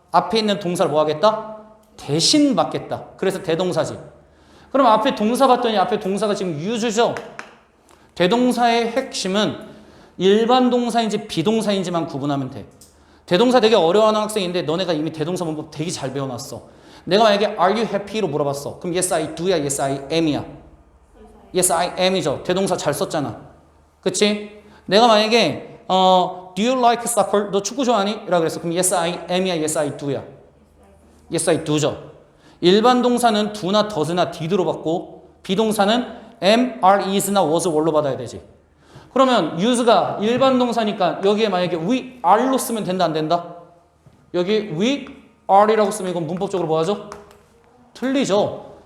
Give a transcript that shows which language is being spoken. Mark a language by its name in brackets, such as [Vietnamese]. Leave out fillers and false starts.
[Korean] 앞에 있는 동사를 뭐 하겠다? 대신 받겠다. 그래서 대동사지. 그럼 앞에 동사 봤더니 앞에 동사가 지금 use죠? 대동사의 핵심은 일반 동사인지 비동사인지만 구분하면 돼. 대동사 되게 어려워하는 학생인데 너네가 이미 대동사 문법 되게 잘 배워놨어. 내가 만약에 [English] are you happy [Korean] 로 물어봤어. 그럼 [English] yes I do야, yes I am이야. yes I am [Korean] 이죠. 대동사 잘 썼잖아. 그치? 내가 만약에 [English] do you like soccer? [Korean] 너 축구 좋아하니? 라고 그랬어. 그럼 [English] yes I am이야, yes I do야. yes I do죠. [Korean] 일반 동사는 do나 does나 did로 받고 비동사는 am, are, is나 was, were로 받아야 되지. 그러면 use가 일반 동사니까 여기에 만약에 [English] we are [Korean] 로 쓰면 된다 안 된다? 여기 [English] we are [Korean] 이라고 쓰면 이건 문법적으로 뭐 하죠? 틀리죠.